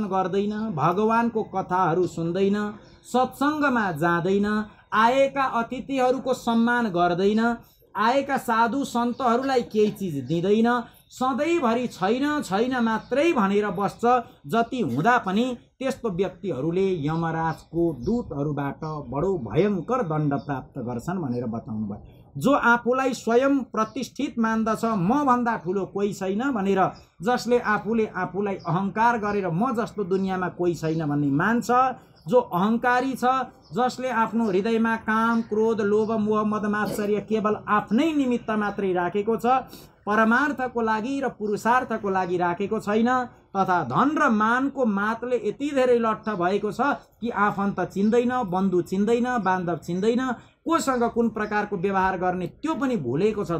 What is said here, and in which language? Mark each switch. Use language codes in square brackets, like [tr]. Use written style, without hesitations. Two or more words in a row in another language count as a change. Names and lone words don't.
[ne] गर्दैन, भगवानको कथाहरू सुन्दैन, सत्सङ्गमा जाँदैन, आएका अतिथिहरूको सम्मान गर्दैन, आएका साधु सन्तहरूलाई केही चिज दिँदैन, सधैँभरि छैन छैन मात्रै भनेर बस्छ, जति हुँदा पनि त्यस्तो व्यक्तिहरूले यमराजको दूतहरूबाट बडो भयङ्कर दण्ड प्राप्त गर्छन् भनेर बताउनु भयो। जो आफूलाई स्वयं प्रतिष्ठित मान्दछ, म भन्दा ठुलो कोही छैन भनेर, जसले आफूलाई अहङ्कार गरेर म जस्तो दुनियाँमा कोही छैन भन्ने मान्छ, जो अहङ्कारी छ, जसले आफ्नो हृदयमा काम, क्रोध, लोभ, मोह, मद, मात्सर्य केवल आफ्नै निमित्त मात्रै राखेको छ, परमार्थको लागि र पुरुषार्थको लागि राखेको छैन, तथा धन र मानको मातले यति धेरै लट्ठ भएको छ कि आफन्त चिन्दैन, बन्धु चिन्दैन, बान्धव चिन्दैन, कोसँग कुन प्रकारको व्यवहार गर्ने त्यो पनि भुलेको छ।